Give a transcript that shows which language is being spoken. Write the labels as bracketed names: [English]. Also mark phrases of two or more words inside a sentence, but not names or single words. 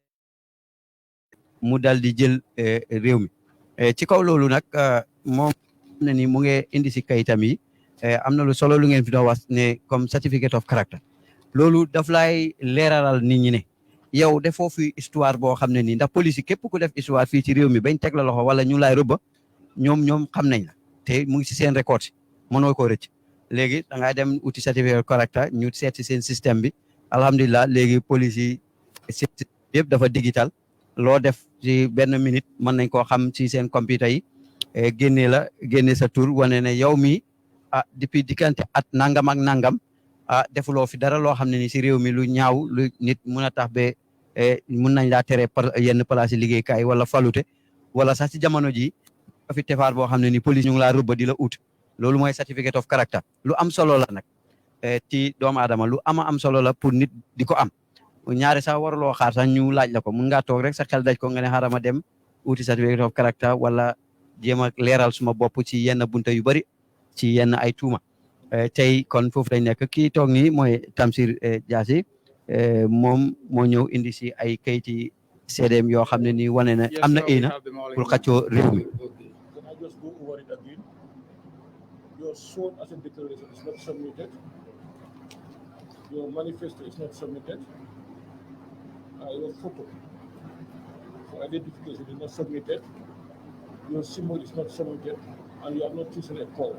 [Wolof] mu dal di jël réew mi ci kaw loolu nag moom na ni mu ngi indi si kayitam yi am na lu solo lu ngeen fi doon wax ne comme [English] certificate of character [Wolof] loolu daf lay leeralal nit ñi ne yow defoo fi histoire boo xam ne nii ndax police yi képp ku def histoire fii ci réew mi bañ teg la loxo wala ñu lay rëbba ñoom xam nañ la te mu ngi si seen record si mënoo koo rëcc léegi da ngay dem uti [English] certificate of character [Wolof] ñu seet si seen système bi alhamdulilah léegi police yi yëpp dafa digital loo def ci benn minute mën nañ koo xam ci seen computer yi génne sa tur wane ne yow mi depuis diggante at nangam ak nangam defuloo fi dara loo xam ne ni si réew mi lu ñaaw lu nit mun a tax ba mun nañ laa tere yenn place yi liggéeykaay wala falute wala sax ci jamono ji fi tefaar boo xam ne ni police ñu ngi laa rëbba di la ut loolu mooy [English] certificate of character [Wolof] lu am solo la nag ci doomu aadama lu am solo la pour nit di ko am ñaari sax waruloo xaar sax ñu laaj la ko mun ngaa toog rek sa xel daj ko nga ne xaaral ma dem uti [English] certificate of character [Wolof] wala jéem a leeral suma bopp ci yenn bunta yu bari ci yenn ay tuuma tey kon foofu lañ nekk kii toog nii mooy Tamsir Jasseh moom moo ñëw indi si ay kayiti seedeem yoo xam ne nii wane na am na éena pour xaccoo réew mi. [English] Your sworn as a declaration is not submitted. Your manifesto is not submitted. Your photo for identification is not submitted. Your symbol is not submitted, and you have not chosen a call.